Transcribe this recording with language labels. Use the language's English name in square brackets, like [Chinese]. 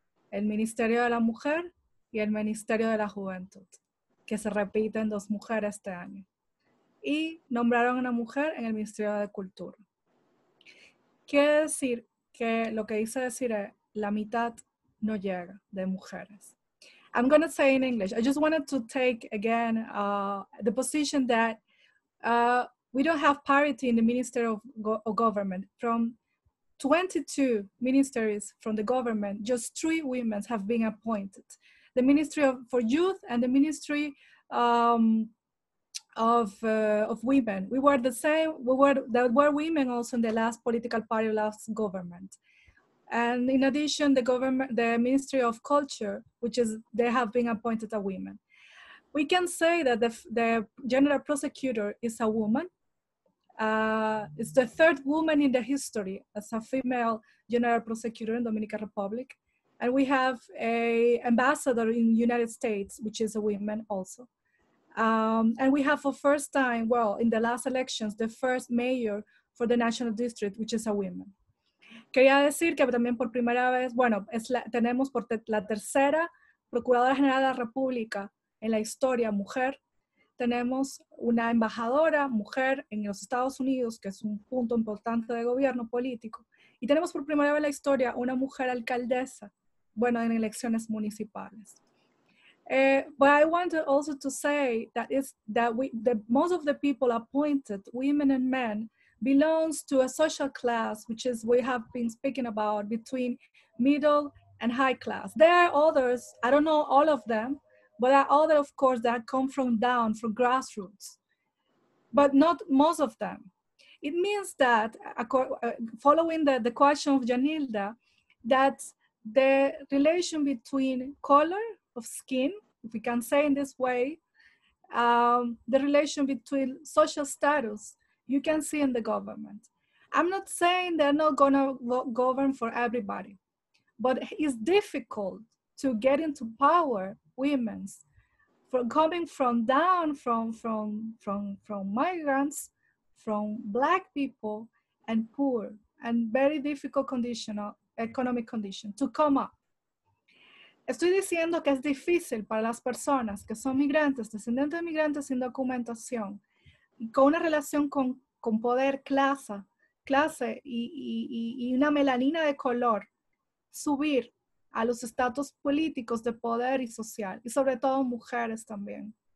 [Spanish] El Ministerio de la Mujer y el Ministerio de la Juventud, que se repiten 2 mujeres este año. Y nombraron a una mujer en el Ministerio de Cultura. Quiere decir que lo que dice decir la mitad no llega de mujeres. [English] I'm going to say in English, I just wanted to take again the position that we don't have parity in the Ministry of Government. From 22 ministries from the government, just 3 women have been appointed. The Ministry for Youth and the Ministry of women. We were the same, there were women also in the last political party, last government. And in addition, the Ministry of Culture, they have been appointed a women. We can say that the general prosecutor is a woman. It's the 3rd woman in the history as a female general prosecutor in Dominican Republic. And we have an ambassador in the United States, which is a woman also. And we have for first time, well, in the last elections, the first mayor for the National District, which is a woman. [Spanish] Quería decir que también por primera vez, bueno, tenemos por la tercera Procuradora General de la República en la historia mujer. Tenemos una embajadora mujer en los Estados Unidos, que es un punto importante de gobierno político. Y tenemos por primera vez en la historia una mujer alcaldesa, bueno, en elecciones municipales. [English] But I wanted also to say that most of the people appointed, women and men, belongs to a social class, which is we have been speaking about, between middle and high class. There are others, I don't know all of them, but there are others, of course, that come from grassroots, but not most of them. It means that, following the question of Janilda, that the relation between color of skin, if we can say in this way, the relation between social status, you can see in the government. I'm not saying they're not gonna govern for everybody, but it's difficult to get into power, women's, coming from down from migrants, from Black people and poor and very difficult economic condition to come up. [Spanish] Estoy diciendo que es difícil para las personas que son migrantes, descendientes de migrantes sin documentación, con una relación con poder, clase y una melanina de color, subir a los estatus políticos de poder y social, y sobre todo mujeres también.